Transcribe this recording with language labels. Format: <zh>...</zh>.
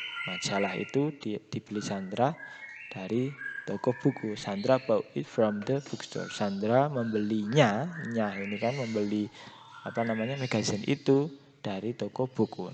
<id>Majalah itu dibeli Sandra dari toko buku.</id> <en>Sandra bought it from the bookstore.</en> <id>Sandra membelinya, ini kan membeli magazine itu dari toko buku.</id>